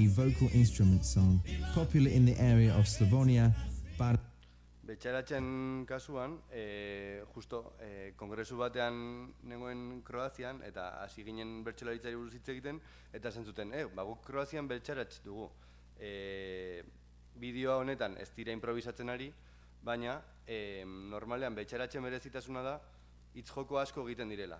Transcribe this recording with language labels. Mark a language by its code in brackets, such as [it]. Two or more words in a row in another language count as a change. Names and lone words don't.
[en] vocal instrument song, popular in the area of Slavonia, [eu] Betxaratxen kasuan, justo kongresu batean nengoen Kroazian, eta hasi ginen bertsolaritzari buruz hitz egiten, eta esan zuten, guk Kroazian betxaratx dugu. Bideoa honetan ez dira improvisatzen ari, baina normalean betxaratxen berezitasuna da hitz joko asko egiten direla.